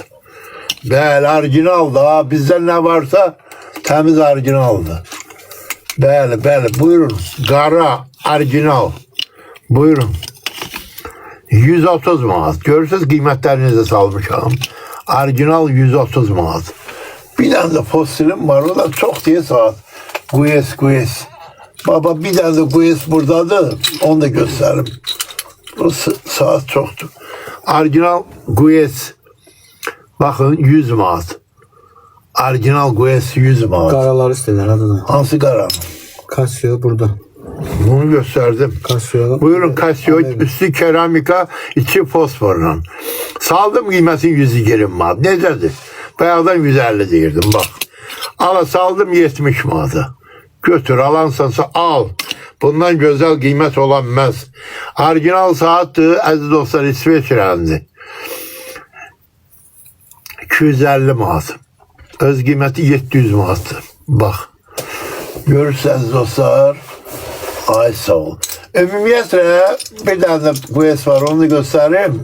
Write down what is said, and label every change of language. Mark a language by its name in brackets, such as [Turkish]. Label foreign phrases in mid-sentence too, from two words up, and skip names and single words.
[Azerbaijani] Bəli, orijinal da. Bizdən nə varsa təmiz orijinaldır. Bəli. Buyurun. Qara, orijinal. Buyurun. 130 manat. Görürsünüz qiymətlərinizi salmışam. Orijinal 130 manat. [Turkish] Bir tane de fosilim var. O da çok diye saat. Gues. Baba bir tane de Gues buradadır. Onu da gösteririm. O saat çoktu. Orijinal Gues. Bakın 100 manat. Orijinal Gues 100 manat. Karalar istediler adına. [Azerbaijani] Hansı qara? Casio burada. [Turkish] Bunu gösterdim. Casio. [Azerbaijani] Buyurun Casio üstü keramika, içi fosforla. Saldım qiymətin 120 manat. Necədir? Bayaqdan 150 deyirdim bak. Ala saldım 70 manata. Götür alansansa al. [Turkish] Bundan güzel kıymet olamaz. Orijinal saattir, [Azerbaijani] aziz dostlar, İsveçrəndi. 250 manat. Öz qiyməti 700 manatdır. Bax. Görürsünüz dostlar. Ay sağ ol. Ümumiyyətlə bir dənə də QS var, onu da göstərim.